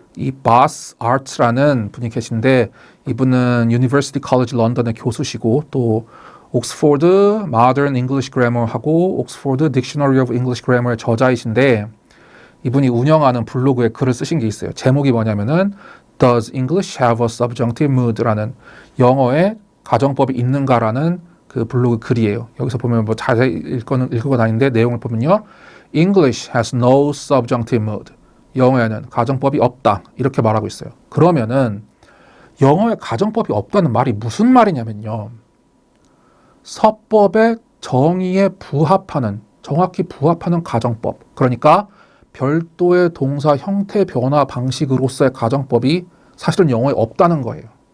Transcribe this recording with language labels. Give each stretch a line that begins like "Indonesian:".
Korean: 이 바스 아트라는 분이 계신데 이분은 유니버시티 컬리지 런던의 교수시고 또 옥스포드 Modern English Grammar하고 옥스포드 Dictionary of English Grammar의 저자이신데 이분이 운영하는 블로그에 글을 쓰신 게 있어요. 제목이 뭐냐면은 Does English have a subjunctive mood라는 영어에 가정법이 있는가라는 그 블로그 글이에요. 여기서 보면 뭐 자세히 읽고 다니는데 내용을 보면요.
English: English has no subjunctive mood.
Korean: 영어에는 가정법이 없다. 이렇게 말하고 있어요. 그러면은 영어에 가정법이 없다는 말이 무슨 말이냐면요. 서법의 정의에 부합하는, 정확히 부합하는 가정법. 그러니까 별도의 동사 형태 변화 방식으로서의 가정법이 사실은 영어에 없다는 거예요.